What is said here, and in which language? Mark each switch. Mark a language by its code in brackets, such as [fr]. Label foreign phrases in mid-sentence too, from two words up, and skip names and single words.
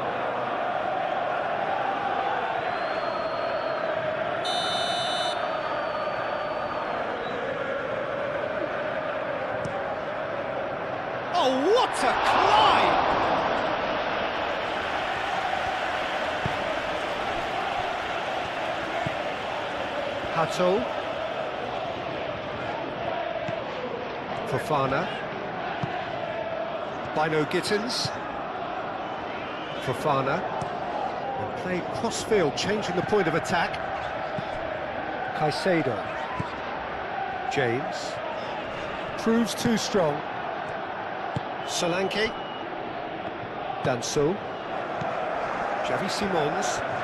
[en] Oh, what a climb! Hato. Fofana. Bino Gittins. Fofana. And played cross-field, changing the point of attack. Caicedo. James. Proves too strong. Solanke. Danso. Xavi Simons.